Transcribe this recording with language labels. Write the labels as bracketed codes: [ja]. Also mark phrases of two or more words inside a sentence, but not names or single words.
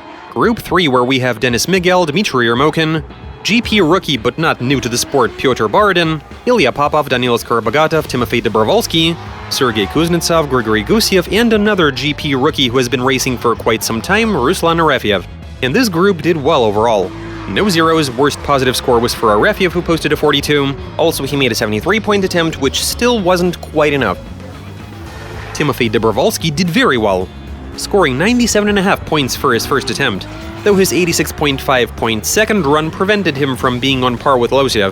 [en] Group 3, where we have Denis Miguel, Dmitry Yermokin, GP rookie but not new to the sport Pyotr Baradin, Ilya Popov, Danil Skorobogatov, Timofey Dobrovolsky, Sergei Kuznetsov, Grigory Gusiev, and another GP rookie who has been racing for quite some time, Ruslan Arefiev. And this group did well overall. No zeros, worst positive score was for Arefiev, who posted a 42. Also, he made a 73-point attempt, which still wasn't quite enough. Timofey Dobrovolsky did very well, scoring 97.5 points for his first attempt, though his 86.5-point second run prevented him from being on par with Losiev.